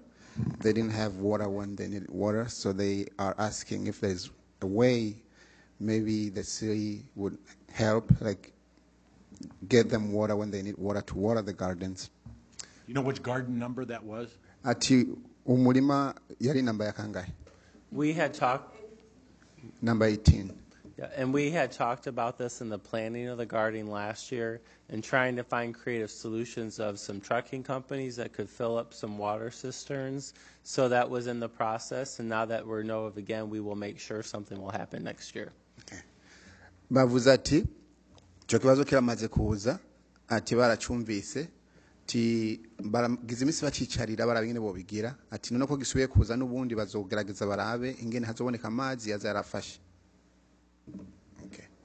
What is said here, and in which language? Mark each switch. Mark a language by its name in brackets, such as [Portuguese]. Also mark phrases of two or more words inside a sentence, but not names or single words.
[English] They didn't have water when they needed water, so they are asking if there's a way maybe the city would help, like get them water when they need water to water the gardens. You know which garden number that was? [Rundi] Ati umurima yari namba ya kangahe? [English] We had talked. Number 18. Yeah, and we had talked about this in the planning of the garden last year and trying to find creative solutions of some trucking companies that could fill up some water cisterns. So that was in the process, and now that we know of again, we will make sure something will happen next year. Okay. [Rundi] Bavuze ati cyo kibazo kiramaze kuza ati baracumvise ati baragize imisi bacicarira barabingene bo bigira ati none ko gisubiye kuza n'ubundi bazogerageza barabe ingene hazoboneka amazi yazarafashe. Okay.